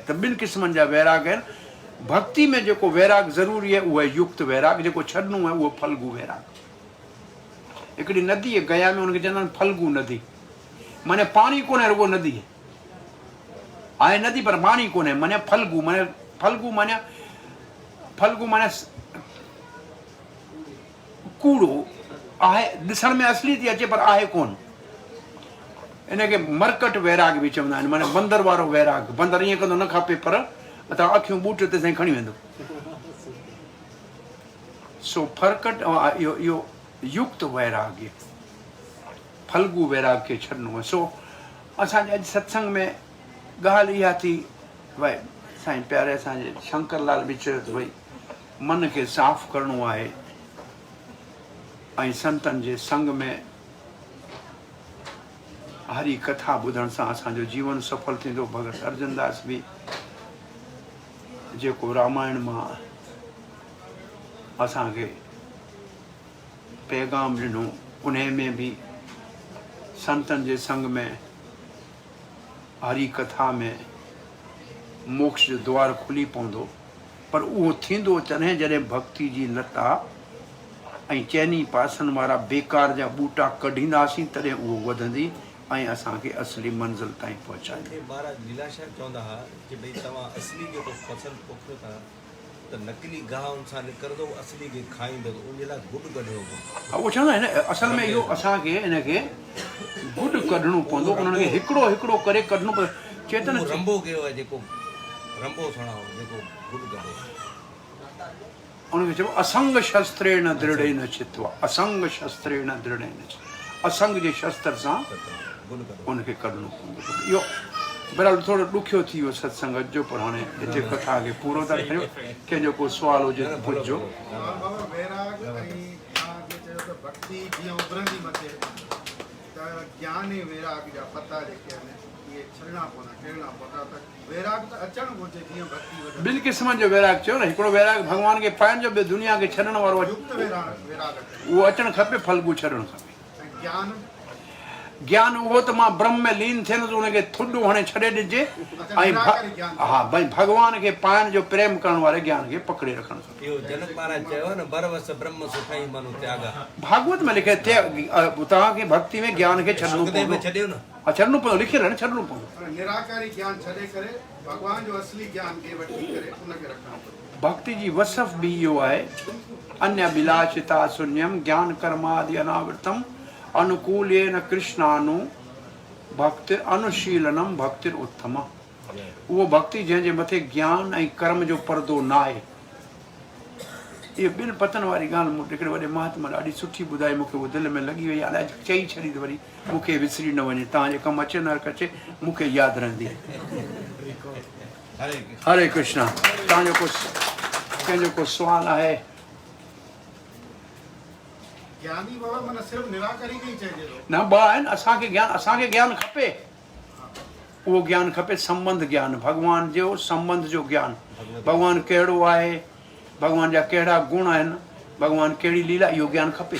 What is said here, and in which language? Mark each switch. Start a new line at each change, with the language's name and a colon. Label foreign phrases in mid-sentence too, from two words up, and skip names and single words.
Sindhi: त 2 क़िस्मनि जा वैराग आहिनि। भक्ति में जेको वैराग ज़रूरी आहे उहो आहे युक्त वैराग, जेको छॾिणो आहे उहो फल्गू वैराग। हिकिड़ी नदी आहे गया में, उनखे चवंदा आहिनि फल्गू नदी। माने पाणी कोन्हे, रुगो नदी आहे नदी पर पाणी कोन्हे। माने फल्गू माने फल्गू माने फल्गू माने कूड़ो आहे, ॾिसण में असली थी अचे पर आहे कोन। इनखे मरकट वैराग बि चवंदा आहिनि, माने बंदर वारो वैराग। बंदर ईअं कंदो न खपे पर तव्हां अखियूं ॿूट ते साईं खणी वेंदो। सो फरकट इहो युक्त वैराग्य, फल्गु वैराग खे छॾिणो आहे। सो असांजे अॼु सत्संग में ॻाल्हि इहा थी भई साईं प्यारे असांजे शंकरलाल बि चयो त भई मन खे साफ़ करिणो आहे ऐं संतनि जे संग में हरी कथा ॿुधण सां असांजो जीवन सफल थींदो। भगत अर्जनदास बि जेको रामायण मां असांखे पैगाम ॾिनो उन में बि संतनि जे संग में हरी कथा में मोक्ष जो द्वार खुली पवंदो। पर उहो थींदो तॾहिं जॾहिं भक्ति जी लता ऐं चइनी पासनि वारा बेकार जा ॿूटा कढींदासीं, तॾहिं उहो वधंदी ऐं असांखे असली मंज़िल ताईं पहुचाईंदी। महाराज लीलाशाह चवंदा हुआ कि भई तव्हां असली जेको फसल पोखियो था त नकली गाहनि सां निकिरंदो, असली खे खाईंदो, उन लाइ गुॾ कढिणो पवंदो। उहो चवंदा आहिनि असल में इहो असांखे हिनखे गुॾ कढणो पवंदो, उन्हनि खे हिकिड़ो हिकिड़ो करे कढणो पवंदो। चेतन रंबो कयो आहे, जेको रंबो सणाओ, जेको गुॾ कढो, उनखे चइबो
Sanskrit: असंग शस्त्रेण दृढ़ेन चित्वा, असंग शस्त्रेण दृढ़ेन चित्वा,
Sindhi: असंग जे शस्त्र सां उनखे कढणो पवंदो। इहो बहरहाल थोरो ॾुखियो थी वियो सत्संग जो, पर हाणे हिते कथा खे पूरो था करियो। कंहिंजो को सुवाल हुजे त पुछिजो। वैराग ऐं तव्हां चयो त भक्ति जीअं उभरंदी मथे त ज्ञान ऐं वैराग जा पता जेके आहिनि इहे छॾणा पवंदा, टेड़णा पवंदा। त वैराग त अचणु घुरिजे जीअं भक्ति वधे। ॿिनि क़िस्मनि जो वैराग चयो न, हिकिड़ो वैराग भॻवान खे पाइण जो, ॿियो दुनिया खे छॾण वारो, युक्त वैराग उहो अचणु खपे, फल्गु छॾणु खपे। ऐं ज्ञान ज्ञान उहो त मां ब्रह्म में लीन थियनि त उनखे थुॾो हणे छॾे ॾिजे ऐं हा भई भॻवान खे पाइण जो प्रेम करण वारे ज्ञान खे पकड़े रखणु खपे। इहो जनक महाराज चयो न,
Awadhi: बरवस ब्रह्म सुखाई मनु त्यागा।
Sindhi: भागवत में लिखे तव्हांखे भक्ति में ज्ञान खे छॾणो पवंदो, छॾियो न, छॾणो पवंदो, लिखियल आहे न, छॾणो पवंदो। निराकारी ज्ञान छॾे करे भॻवान जो असली ज्ञान खे वठी करे उनखे रखणो पवंदो। भक्ति जी वसफ़ बि इहो आहे,
Sanskrit: अन्य विलासिता शून्यम ज्ञान कर्मादि अनावृतम अनुकूलेन कृष्णानु भक्ति अनुशीलनम भक्तिर उत्तम।
Sindhi: उहो भक्ति जंहिंजे मथे ज्ञान ऐं कर्म जो पर्दो न आहे। इहे ॿिनि पतनि वारी ॻाल्हि मूं हिकिड़े वॾे महात्मा ॾाढी सुठी ॿुधाई, मूंखे उहो दिलि में लॻी वई। हाणे अॼु चई छॾी त वरी मूंखे विसरी न वञे, तव्हांजे कमु अचे न अचे मूंखे यादि रहंदी। हरे कृष्णा। तव्हांजो कंहिंजो को सुवालु आहे? ज्ञानी बाबा माना सिर्फ़ निराकारी खे ई चइजे थो न, ॿ आहिनि। असांखे ज्ञान खपे, उहो ज्ञान खपे संबंध ज्ञान, भॻवान जो संबंध जो ज्ञान। भॻवानु कहिड़ो आहे, भॻवान जा कहिड़ा गुण आहिनि, भॻवान कहिड़ी लीला, इहो ज्ञान खपे।